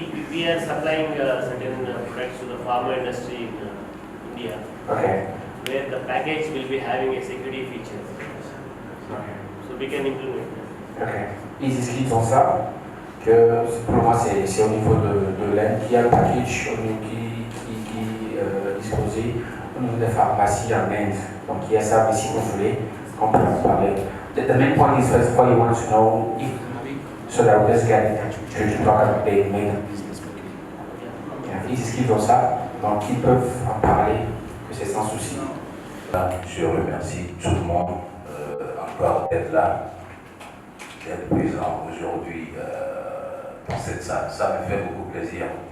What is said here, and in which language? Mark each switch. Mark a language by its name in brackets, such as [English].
[English] We are supplying certain products to the pharma industry in India. Okay. Where the package will be having a security feature. Okay. So we can implement that. Okay. [French] Ils expliquent dans ça que pour moi c'est au niveau de l'aide qu'il y a le package qui est disposé au niveau des pharmacies en Inde. Donc il y a ça, mais si vous voulez, on peut en parler. [English] The main point is first of all you want to know if, so that we just get to talk about the main. [French] Ils expliquent dans ça, donc ils peuvent en parler, que c'est sans souci. Je remercie tout le monde encore d'être là, d'être présent aujourd'hui dans cette salle. Ça me fait beaucoup plaisir.